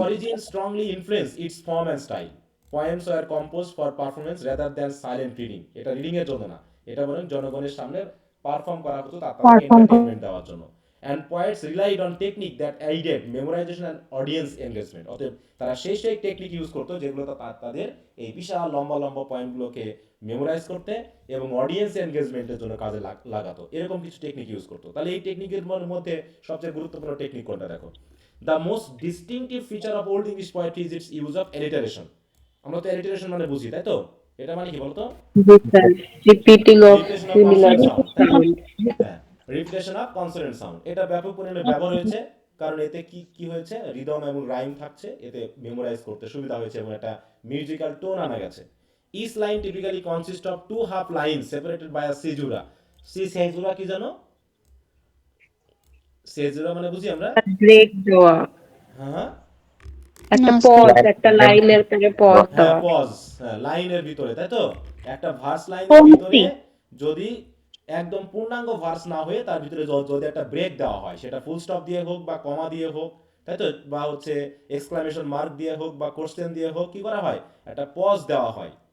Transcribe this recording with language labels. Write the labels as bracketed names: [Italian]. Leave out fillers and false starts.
[English] origin strongly influenced its form and style. Poems were composed for performance rather than silent reading. [Bangla] এটা reading এর জন্য না, এটা বরং জনগণের সামনে পারফর্ম করা হতো তাদেরকে এন্টারটেইনমেন্ট দেওয়ার জন্য। [English] And poets relied on technique that aided memorization and audience engagement. [Bangla] অতএব তারা সেই টেকনিক ইউজ করতো যেগুলো তাদের এই বিশাল লম্বা লম্বা পয়েন্টগুলোকে মেমোরাইজ করতে এবং অডিয়েন্স এনগেজমেন্টের জন্য কাজে লাগাতো। এরকম কিছু টেকনিক ইউজ করতো। তাহলে এই টেকনিকের মধ্যে সবচেয়ে গুরুত্বপূর্ণ টেকনিক কোনটা দেখো? [English] The most distinctive feature of Old English poetry is its use of alliteration. [Bangla] আমরা তো alliteration মানে বুঝি, তাই তো? এটা মানে কি বলতো? [English] repeating of Repetition of similar consonant sound, [Bangla] তাই না? [English] sound. হ্যাঁ, repetition of consonant sound। [Bangla] এটা ব্যাপক পরিমাণে ব্যবহার হয়েছে, কারণ এতে কি হয়েছে, রিদম এবং রাইম থাকছে, এতে মেমোরাইজ করতে সুবিধা হয়েছে এবং একটা মিউজিক্যাল টোন আনা গেছে। [English] Each line typically consists of two half lines separated by a caesura. [Bangla] caesura কি জানো? caesura মানে বুঝি আমরা? Break দেওয়া, হ্যাঁ, একটা না, পজ, একটা লাইনের পরে পজ হ্যাঁ দেওয়া। পজ, হ্যাঁ লাইনের ভিতরে, তাই তো? একটা ভার্স লাইনের পংক্তি। ভিতরে যদি একদম পূর্ণাঙ্গ ভার্স না হয়ে তার ভিতরে যদি একটা ব্রেক দেওয়া হয়, সেটা ফুল স্টপ দিয়ে হোক বা কমা দিয়ে হোক, তাই তো, বা হচ্ছে এক্সক্লামেশন মার্ক দিয়ে হোক বা কোশ্চেন দিয়ে হোক, কি করা হয়, একটা পজ দেওয়া হয়।